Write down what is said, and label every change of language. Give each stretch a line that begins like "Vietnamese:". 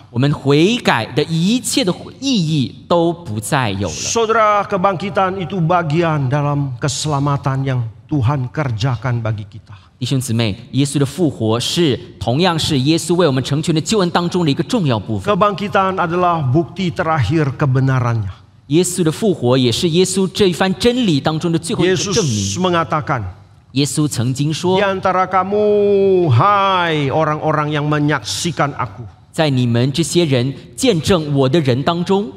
Chinese: 我们悔改的一切的意义都不再有了。
Indonesian: Saudara, kebangkitan itu bagian dalam keselamatan yang Tuhan kerjakan bagi kita.
Chinese: 弟兄姊妹，耶稣的复活同样是耶稣为我们成全的救恩当中的一个重要部分。
Indonesian: Kebangkitan adalah bukti terakhir kebenarannya.
Chinese: 耶稣的复活也是耶稣这一番真理当中的最后一个证
Indonesian: Yesus
Chinese: 明。
Indonesian: mengatakan,
Chinese: 耶稣曾经说
Indonesian: di antara kamu, hai orang-orang yang menyaksikan aku,
Chinese: 在你们这些人见证我的人当中，